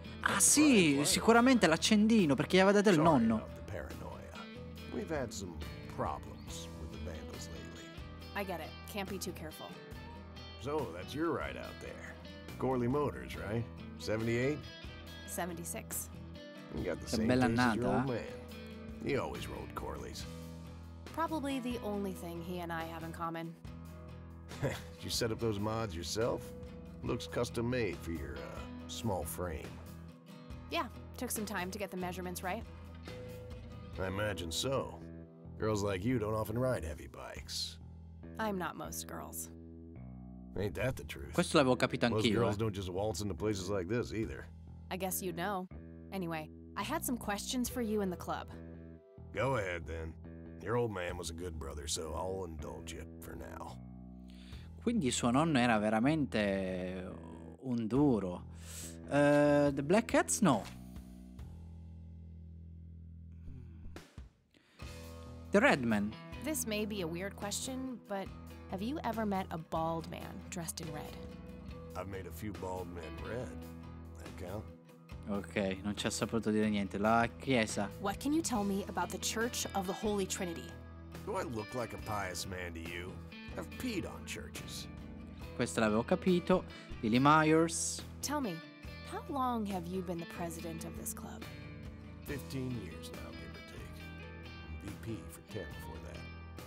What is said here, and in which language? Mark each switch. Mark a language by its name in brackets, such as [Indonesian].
[Italian] Ah sì, sicuramente l'accendino perché gli aveva dato il nonno. [English] About the paranoia. We've had some problems with the Vandals lately. I get it. Can't be too careful. So, that's your ride out there. Gorley Motors, right? 78? 76. You got the [Italian] Che [English] same [Italian] bella [English] taste as your [Italian] annata, [English] old man. He always rode Corleys. Probably the only thing he and I have in common. Did you set up those mods yourself? Looks custom made for your, small frame. Yeah, took some time to get the measurements right. I imagine so. Girls like you don't often ride heavy bikes. I'm not most girls. Ain't that the truth? [Italian] Questo l'avevo capito [English] Most [Italian] anch'io. [English] girls don't just waltz into places like this either. I guess you'd know. Anyway, I had some questions for you in the club. Go ahead, then. Your old man was a good brother, so I'll indulge you for now. [Italian] Quindi suo nonno era veramente un duro. [English] The Black Cats no. The Redman. This may be a weird question, but have you ever met a bald man dressed in red? I've made a few bald men red. That count? [Italian] Ok, non ci ha saputo dire niente. La chiesa. [English] What can you tell me about the Church of the Holy Trinity? Do I look like a pious man to you? I've peed on churches. [Italian] Questo l'avevo capito. Billy Myers. [English] Tell me, how long have you been the president of this club? 15 years now, give or take. VP for 10 before that.